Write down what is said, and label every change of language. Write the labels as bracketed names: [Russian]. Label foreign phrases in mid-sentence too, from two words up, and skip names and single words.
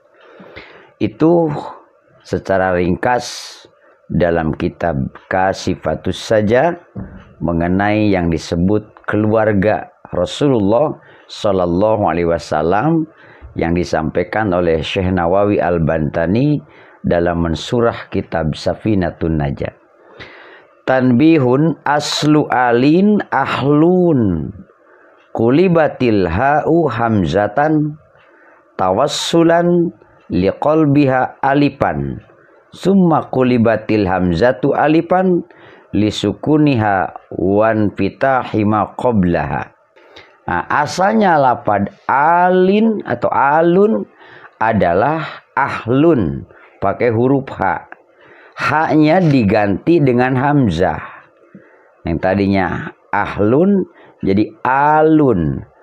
[Indonesian] Itu secara ringkas dalam kitab Kasifatus Saja mengenai yang disebut keluarga Rasulullah [Arabic] صلى الله عليه وسلم [Indonesian] yang disampaikan oleh Syekh Nawawi Al-Bantani dalam mensurah kitab Safinatun Najah. [Arabic] تنبيه أصل آل أهل قلبت الهاء همزة توصلا لقلبها ألفا ثم قلبت الهمزة ألفا لسكونها وانفتاح ما قبلها. [Indonesian] Nah, asalnya lapad alin atau alun adalah ahlun pakai huruf H. H-nya diganti dengan hamzah. Yang tadinya ahlun jadi alun.